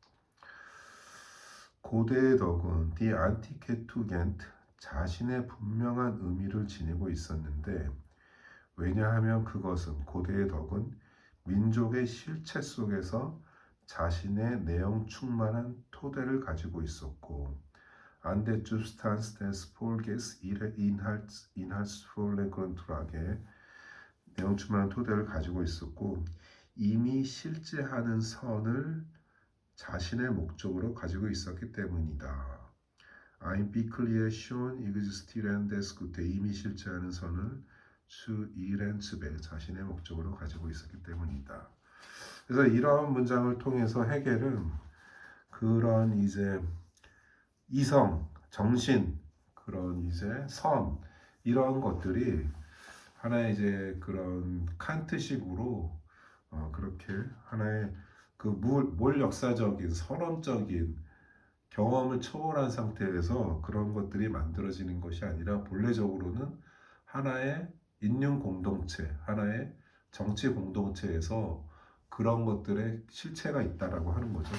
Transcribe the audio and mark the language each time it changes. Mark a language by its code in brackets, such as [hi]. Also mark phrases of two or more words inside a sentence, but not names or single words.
[ko] 고대의 덕은 [de] Die antike Tugend [ko] 자신의 분명한 의미를 지니고 있었는데 왜냐하면 그것은 고대의 덕은 민족의 실체 속에서 자신의 내용 충만한 토대를 가지고 있었고 [de] an der Substanz des Volkes ihre inhaltsvolle Grundlage [ko] 내용 충만한 토대를 가지고 있었고 이미 실제하는 선을 자신의 목적으로 가지고 있었기 때문이다. [de] Ein wirklich schon existierendes Gute [ko] 이미 실제하는 선을 [de] zu ihren Zweck [ko] 자신의 목적으로 가지고 있었기 때문이다. 그래서 이러한 문장을 통해서 헤겔은 그런 이제 이성, 정신, 그런 이제 선 이런 것들이 하나의 이제 그런 칸트식으로 그렇게 하나의 그 몰 역사적인 선언적인 경험을 초월한 상태에서 그런 것들이 만들어지는 것이 아니라 본래적으로는 하나의 인륜 공동체, 하나의 정치 공동체에서 그런 것들의 실체가 있다라고 하는 거죠.